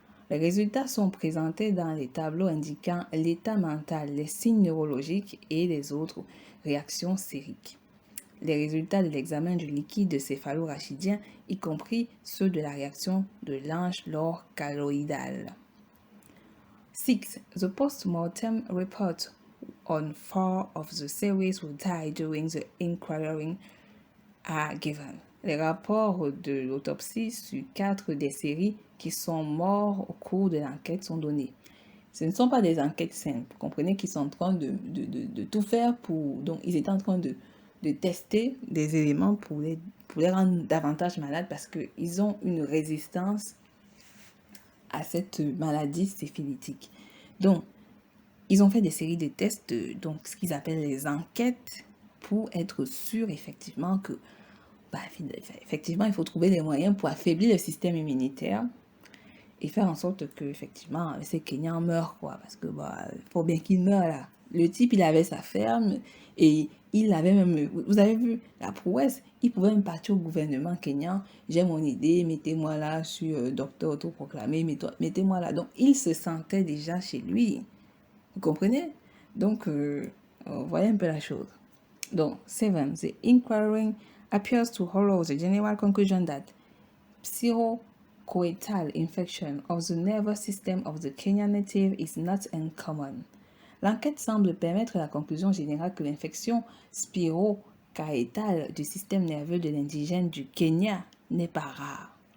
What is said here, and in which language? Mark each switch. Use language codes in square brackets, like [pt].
[fr] Les résultats sont présentés dans les tableaux indiquant l'état mental, les signes neurologiques et les autres réactions sériques. Les résultats de l'examen du liquide céphalorachidien, y compris ceux de la réaction de Lange colloidal. [en] 6. The post-mortem report on 4 of the series who died during the inquiry are given. [fr] Les rapports de l'autopsie sur 4 des séries qui sont morts au cours de l'enquête sont donnés. Ce ne sont pas des enquêtes simples. Vous comprenez qu'ils sont en train de tout faire pour... Donc, ils étaient en train de tester des éléments pour les rendre davantage malades parce qu'ils ont une résistance à cette maladie syphilitique. Donc, ils ont fait des séries de tests, donc ce qu'ils appellent les enquêtes, pour être sûr effectivement que, effectivement, il faut trouver des moyens pour affaiblir le système immunitaire et faire en sorte que, effectivement, ces Kenyans meurent, quoi, parce que, faut bien qu'ils meurent, là. Le type, il avait sa ferme et il avait même, vous avez vu, la prouesse, il pouvait même partir au gouvernement kenyan, j'ai mon idée, mettez-moi là, je suis docteur autoproclamé, mettez-moi là. Donc, il se sentait déjà chez lui. Vous comprenez? Donc, voyez un peu la chose. Donc, 7. [en] The inquiry appears to follow the general conclusion that pseudocoital infection of the nervous system of the Kenyan native is not uncommon. [fr] L'enquête semble permettre la conclusion générale que l'infection spirochaétale du système nerveux de l'indigène du Kenya n'est pas rare.